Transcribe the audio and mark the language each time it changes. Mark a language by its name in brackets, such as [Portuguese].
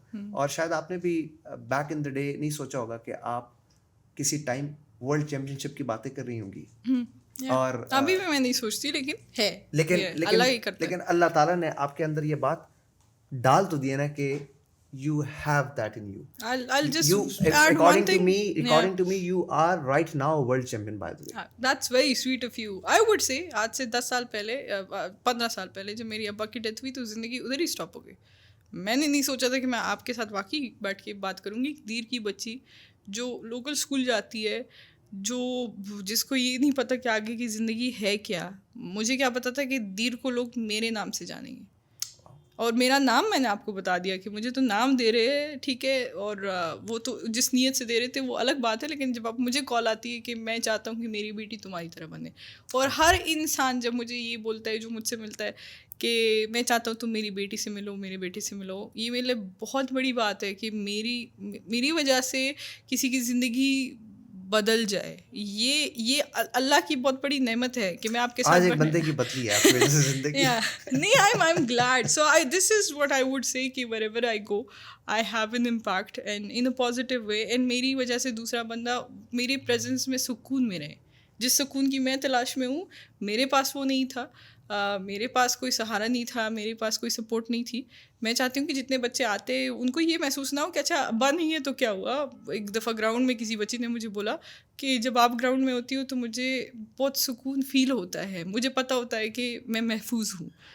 [Urdu] اور شاید آپ نے بھی بیک ان دا ڈے نہیں سوچا ہوگا کہ آپ کسی ٹائم ورلڈ چیمپئن شپ کی باتیں کر رہی ہوں گی. اور ابھی بھی میں نہیں سوچتی, لیکن ہے, لیکن اللہ ہی کرتا ہے. لیکن اللہ تعالیٰ نے آپ کے اندر یہ بات ڈال تو دی ہے نا کہ [English] you have that in you. I'll just add one thing. According to me, you are right now a world champion, by the way. That's very sweet of you. I would say [Urdu] آج سے 10 سال پہلے 15 سال پہلے جب میری ابا کی ڈیتھ ہوئی تو زندگی ادھر ہی اسٹاپ ہو گئی. میں نے نہیں سوچا تھا کہ میں آپ کے ساتھ واقعی بیٹھ کے بات کروں گی. دیر کی بچی جو لوکل اسکول جاتی ہے, جو جس کو یہ نہیں پتہ کہ آگے کی زندگی ہے کیا. مجھے کیا پتا تھا کہ دیر کو لوگ میرے نام سے جانیں گے, اور میرا نام میں نے آپ کو بتا دیا کہ مجھے تو نام دے رہے ہیں, ٹھیک ہے, اور وہ تو جس نیت سے دے رہے تھے وہ الگ بات ہے. لیکن جب آپ مجھے کال آتی ہے کہ میں چاہتا ہوں کہ میری بیٹی تمہاری طرح بنے, اور ہر انسان جب مجھے یہ بولتا ہے جو مجھ سے ملتا ہے کہ میں چاہتا ہوں تم میری بیٹی سے ملو, میرے بیٹے سے ملو, یہ میرے لیے بہت بڑی بات ہے کہ میری وجہ سے کسی کی زندگی بدل جائے. یہ اللہ کی بہت بڑی نعمت ہے کہ میں آپ کے ساتھ آج ایک بندے کی بدلی ہے آپ کی وجہ سے زندگی. [English] نہیں, I'm glad. So this is what I would say کہ wherever I go I have an impact and in a positive way, and [Urdu] میری وجہ سے دوسرا بندہ میری [English] presence [Urdu] میں سکون میں رہے. جس سکون کی میں تلاش میں ہوں میرے پاس وہ نہیں تھا, میرے پاس کوئی سہارا نہیں تھا, میرے پاس کوئی سپورٹ نہیں تھی. میں چاہتی ہوں کہ جتنے بچے آتے ان کو یہ محسوس نہ ہو کہ اچھا ابا نہیں ہے تو کیا ہوا. ایک دفعہ گراؤنڈ میں کسی بچی نے مجھے بولا کہ جب آپ گراؤنڈ میں ہوتی ہو تو مجھے بہت سکون فیل ہوتا ہے, مجھے پتہ ہوتا ہے کہ میں محفوظ ہوں.